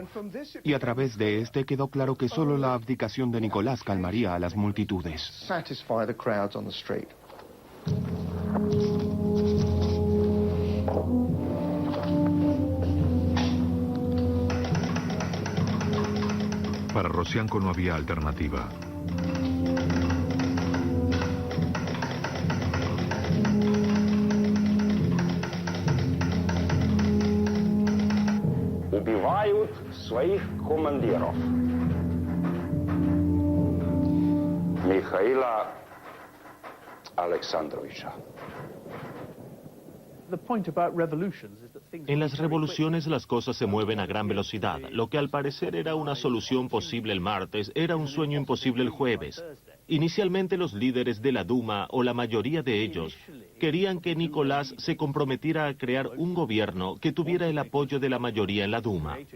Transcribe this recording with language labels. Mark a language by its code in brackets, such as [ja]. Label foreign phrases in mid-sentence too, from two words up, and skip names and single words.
[es] Y a través de este quedó claro que solo la abdicación de Nicolás calmaría a las multitudes. Para Rodzianko no había alternativa. [ru] Убивают своих командиров. Михаила Александровича. [es] En las revoluciones las cosas se mueven a gran velocidad. Lo que al parecer era una solución posible el martes, era un sueño imposible el jueves. Inicialmente los líderes de la Duma, o la mayoría de ellos, querían que Nicolás se comprometiera a crear un gobierno que tuviera el apoyo de la mayoría en la Duma.